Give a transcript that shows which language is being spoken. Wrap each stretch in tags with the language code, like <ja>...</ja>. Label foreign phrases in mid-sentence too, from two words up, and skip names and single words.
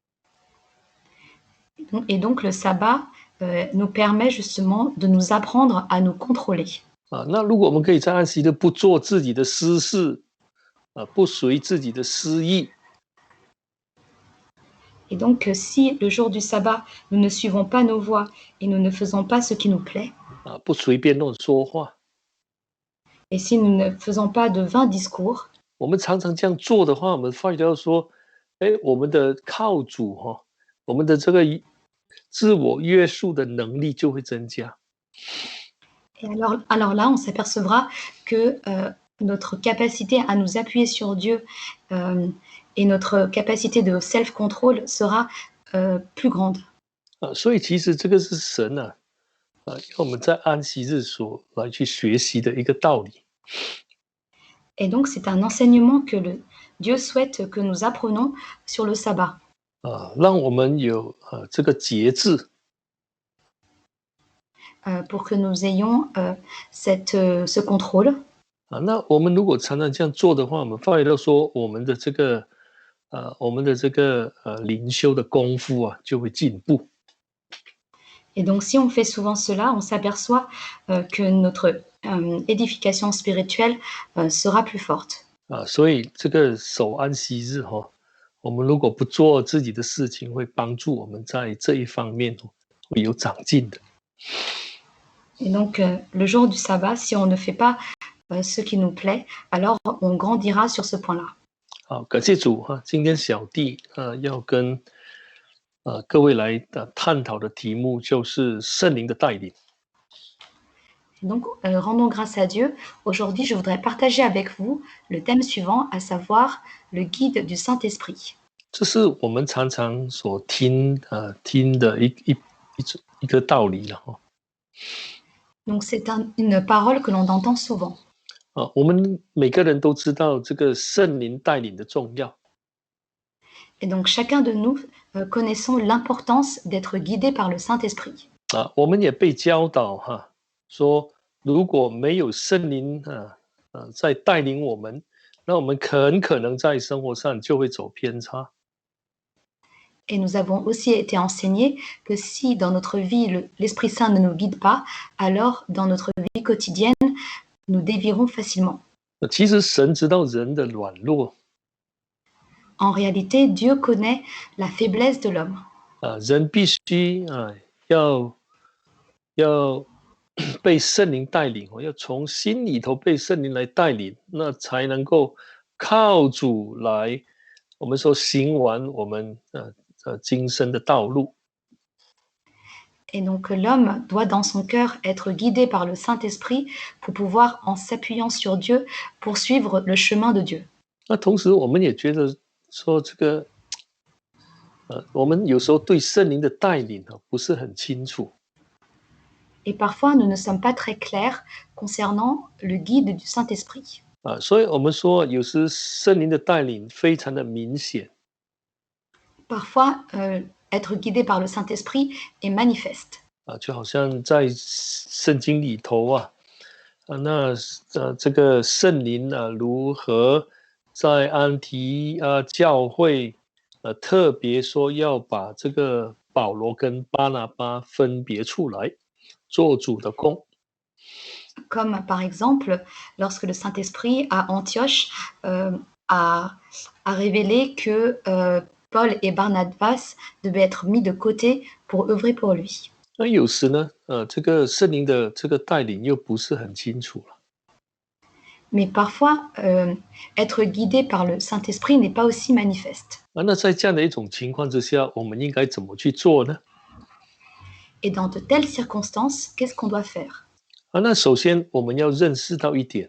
<fr>Et donc le sabbat nous permet justement de nous apprendre à nous contrôler.</fr> <zh>那如果我们可以在安息日不做自己的私事不随自己的私意。</zh> <fr>Et donc, si le jour du sabbat, nous ne suivons pas nos voies et nous ne faisons pas ce qui nous plaît,</fr> <zh>不随便乱说话</zh> <fr>et si nous ne faisons pas de vains discours,</fr> <zh>我们常常这样做的话，我们发觉到说我们的靠主我们的这个自我约束的能力就会增加。</zh> <fr>Et alors là, on s'apercevra que notre capacité à nous appuyer sur Dieu et notre capacité de self-control sera plus grande.</fr> <zh>所以其实这个是神要我们在安息日所来去学习的一个道理。</zh> <fr>Et donc, c'est un enseignement que Dieu souhaite que nous apprenons sur le sabbat.</fr> <zh>让我们有这个节制。</zh> <fr>pour que nous ayons ce contrôle.</fr> <zh>那我们如果常常这样做的话，我们发觉到说我们的这个灵修的功夫就会进步。</zh> <fr>Et donc, si on fait souvent cela, on s'aperçoit que notre édification spirituelle sera plus forte.</fr> <zh>所以这个守安息日我们如果不做自己的事情，会帮助我们在这一方面会有长进的。</zh> <fr>Et donc, le jour du sabbat, si on ne fait pas ce qui nous plaît, alors on grandira sur ce point-là.</fr> <zh>好，感谢主今天小弟要跟各位来探讨的题目就是圣灵的带领。</zh> <fr>Donc, rendons grâce à Dieu. Aujourd'hui, je voudrais partager avec vous le thème suivant, à savoir le guide du Saint-Esprit.</fr> <zh>这是我们常常所听的一个道理了</zh> <fr>Donc, c'est une parole que l'on entend souvent.</fr> <zh>我们每个人都知道这个圣灵带领的重要。</zh> <fr>Et donc, chacun de nous connaissons l'importance d'être guidé par le Saint-Esprit.</fr> <zh>我们也被教导说如果没有圣灵在带领我们，那我们很可能在生活上就会走偏差。</zh> <fr>Et nous avons aussi été enseignés que si dans notre vie, l'Esprit Saint ne nous guide pas, alors dans notre vie quotidienne, nous dévierons facilement.</fr> <zh>其实神知道人的软弱</zh> <fr>En réalité, Dieu connaît la faiblesse de l'homme.</fr> <zh>人必须要被圣灵带领要从心里头被圣灵来带领，那才能够靠主来，我们说行完我们今生的道路。</zh> <fr>Et donc l'homme doit dans son cœur être guidé par le Saint-Esprit pour pouvoir, en s'appuyant sur Dieu, poursuivre le chemin de Dieu.</fr> <zh>那同时我们也觉得说这个我们有时候对圣灵的带领不是很清楚。</zh> <fr>Et parfois, nous ne sommes pas très clairs concernant le guide du Saint-Esprit.</fr> <zh>所以我们说有时圣灵的带领非常的明显。</zh> <fr>Parfois, être guidé par le Saint-Esprit est manifeste.</fr> <zh>就好像在圣经里头那这个圣灵如何在安提教会特别说要把这个保罗跟巴拿巴分别出来做主的工。</zh> <fr>Comme par exemple, lorsque le Saint-Esprit à Antioche a révélé que Paul et Barnabas devaient être mis de côté pour œuvrer pour lui.</fr> <zh>那有时呢这个圣灵的这个带领又不是很清楚了。</zh> <fr>Mais parfois, être guidé par le Saint-Esprit n'est pas aussi manifeste.</fr> <zh>那在这样的一种情况之下，我们应该怎么去做呢？</zh> <fr>Et dans de telles circonstances, qu'est-ce qu'on doit faire?</fr> <zh>那首先我们要认识到一点</zh>